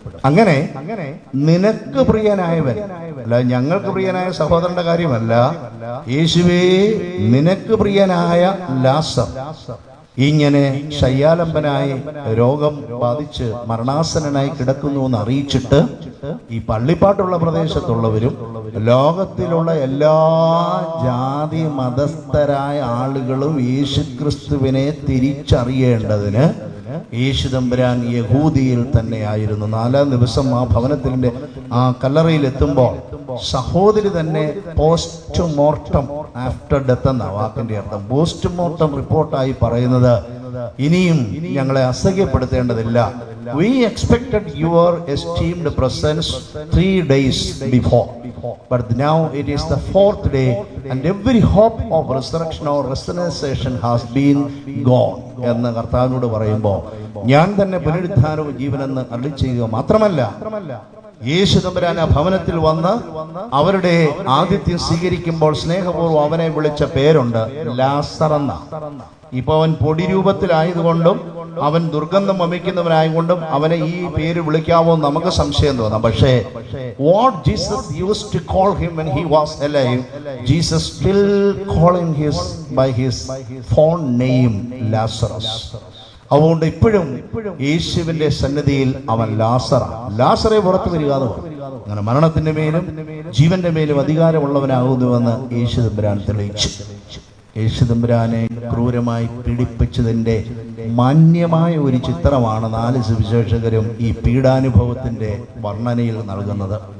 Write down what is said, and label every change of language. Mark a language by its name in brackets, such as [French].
[Malayalam] അങ്ങനെ നിനക്ക് പ്രിയനായവൻ, അല്ല ഞങ്ങൾക്ക് പ്രിയനായ സഹോദരന്റെ കാര്യമല്ല, യേശുവേ നിനക്ക് പ്രിയനായ ലാസർ ഇങ്ങനെ ശയ്യാലംബനായി രോഗം ബാധിച്ച് മരണാസന്നനായി കിടക്കുന്നു എന്ന് അറിയിച്ചിട്ട് ഈ പള്ളിപ്പാട്ടുള്ള പ്രദേശത്തുള്ളവരും ലോകത്തിലുള്ള എല്ലാ ജാതി മതസ്ഥരായ ആളുകളും യേശുക്രിസ്തുവിനെ തിരിച്ചറിയേണ്ടതിന് യേശു തമ്പുരാൻ യഹൂദിയിൽ തന്നെയായിരുന്നു. 4-ാം ദിവസം ആ ഭവനത്തിന്റെ ആ കല്ലറയിൽ എത്തുമ്പോൾ സഹോദരി തന്നെ പോസ്റ്റ്മോർട്ടം [English] after death [Malayalam] എന്ന വാക്കിന്റെ അർത്ഥം. പോസ്റ്റ്മോർട്ടം റിപ്പോർട്ടായി പറയുന്നത് ഇനിയും ഞങ്ങളെ അസഹ്യപ്പെടുത്തേണ്ടതില്ല. [English] We expected your esteemed presence 3 days before, but now it is the 4th day and every hope of resurrection or restoration has been gone [Malayalam] എന്ന് കർത്താവിനോട് പറയുമ്പോൾ ഞാൻ തന്നെ പുനരുദ്ധാനവും ജീവനെന്ന് അരുളിച്ചെയ്യുക മാത്രമല്ല, യേശു തമ്പുരാൻ ആ ഭവനത്തിൽ വന്ന് അവരുടെ ആതിഥ്യം സ്വീകരിക്കുമ്പോൾ സ്നേഹപൂർവ്വം അവനെ വിളിച്ച പേരുണ്ട്, ലാസർ എന്ന. ഇപ്പൊ അവൻ പൊടി രൂപത്തിലായതുകൊണ്ടും അവൻ ദുർഗന്ധം വമിക്കുന്നവനായതുകൊണ്ടും അവനെ ഈ പേര് വിളിക്കാമോ നമുക്ക് സംശയം തോന്നാം. പക്ഷേ [English] what Jesus used to call him when he was alive, Jesus still calling his by his phone name Lazarus. [Malayalam] അതുകൊണ്ട് ഇപ്പോഴും യേശുവിന്റെ സന്നിധിയിൽ അവൻ ലാസറെ പുറത്തു വരിക എന്ന് പറഞ്ഞു. അങ്ങനെ മരണത്തിന്റെ മേലും ജീവന്റെ മേലും അധികാരമുള്ളവനാകുന്നുവെന്ന് യേശു തമ്പുരാൻ തെളിയിച്ചു. യേശു തമ്പുരാനെ ക്രൂരമായി പീഡിപ്പിച്ചതിന്റെ മാന്യമായ ഒരു ചിത്രമാണ് 4 സുവിശേഷകരും ഈ പീഡാനുഭവത്തിന്റെ വർണ്ണനയിൽ നൽകുന്നത്.